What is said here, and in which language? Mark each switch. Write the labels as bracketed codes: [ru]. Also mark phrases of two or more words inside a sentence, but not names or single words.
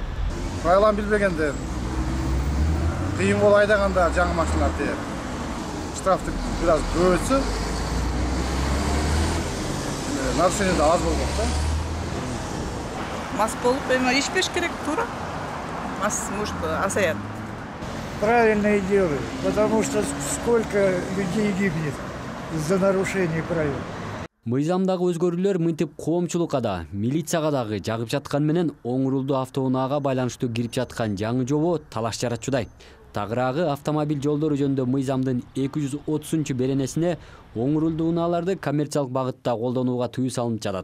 [ky] Правиланы билбегендер, кыйын болуп айдаганда жаңы машиналар тээп, штрафты бир аз көбөйтсө, нарушение да аз болмок да. Мас болуп эми ишпеш керек, туура. Мас может азаят. [ru] Правильно делают, потому что сколько людей гибнет из-за нарушений правил. [ky] Мыйзамдагы өзгөрүүлөр мынтип коомчулукка да, милицияга дагы жагып жаткан менен оң рулдуу автоунаага байланыштуу кирип жаткан жаңы жобо талаш жаратчудай. Тагыраагы автомобиль жолдору жөнүндө мыйзамдын 230-беренесине оң рулдуу унааларды коммерциялык багытта колдонууга тыюу салынып жатат.